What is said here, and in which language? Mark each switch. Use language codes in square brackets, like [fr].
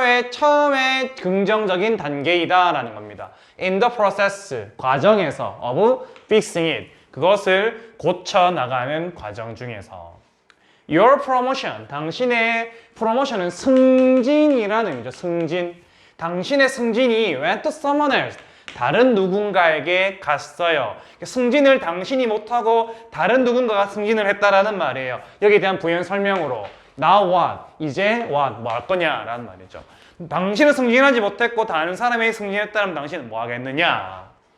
[ko] 처음에 긍정적인 단계이다라는 겁니다. [en] In the process, [ko] 과정에서 [en] of fixing it. [ko] 그것을 고쳐 나가는 과정 중에서. [en] Your promotion, [ko] 당신의 프로모션은 승진이라는 의미죠. 승진. 당신의 승진이 [en] went to someone else. [ko] 다른 누군가에게 갔어요. 승진을 당신이 못하고 다른 누군가가 승진을 했다라는 말이에요. 여기에 대한 부연 설명으로 [en] Now what? [ko] 이제 what? 뭐 할 거냐라는 말이죠. 당신은 승진하지 못했고 다른 사람이 승진했다면 당신은 뭐 하겠느냐?